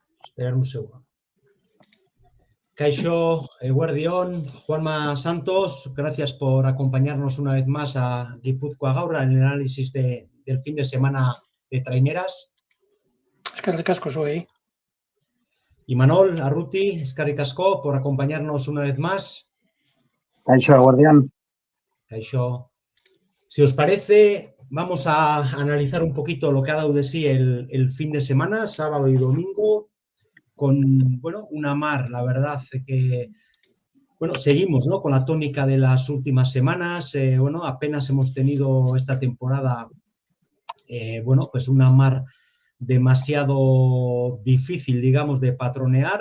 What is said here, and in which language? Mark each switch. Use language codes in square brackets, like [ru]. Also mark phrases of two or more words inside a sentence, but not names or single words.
[es] Esperar un segundo. [eu] Kaixo, eguerdión, [es] Juanma Santos, gracias por acompañarnos una vez más a Guipúzcoa Gaur en el análisis del fin de semana de traineras. [eu] Eskerrik asko zuei. [es] Y Manol Arruti, [eu] eskerrik asko [es] por acompañarnos una vez más. [eu] Kaixo, eguerdión. Kaixo. [es] Si os parece, vamos a analizar un poquito lo que ha dado de sí el fin de semana, sábado y domingo, con, bueno, una mar, la verdad que, bueno, seguimos, ¿no?, con la tónica de las últimas semanas. Bueno, apenas hemos tenido esta temporada, bueno, pues una mar demasiado difícil, digamos, de patronear.